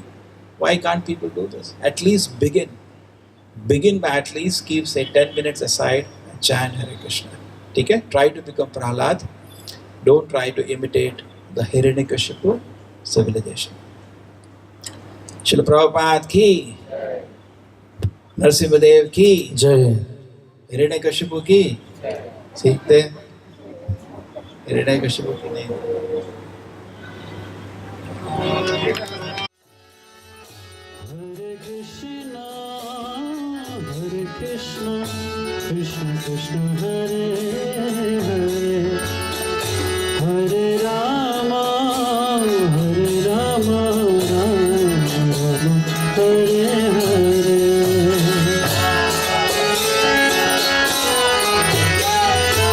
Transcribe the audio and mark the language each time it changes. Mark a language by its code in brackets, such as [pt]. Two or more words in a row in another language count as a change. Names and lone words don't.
[en] Why can't people do this? At least begin. Begin by at least keep say 10 minutes aside and chant Hare Krishna. Okay? Try to become Prahlad. Don't try to imitate the Hiranyakashipu civilization. [hi] Srila Prabhupada ki, Narasimhadev ki, Jai. Hiranyakashipu ki. सीखते हिरण्यकशिपु की नहीं. [sa] Hare Krishna, Krishna Krishna, Hare Hare, Hare Rama, Rama Rama, Hare Hare.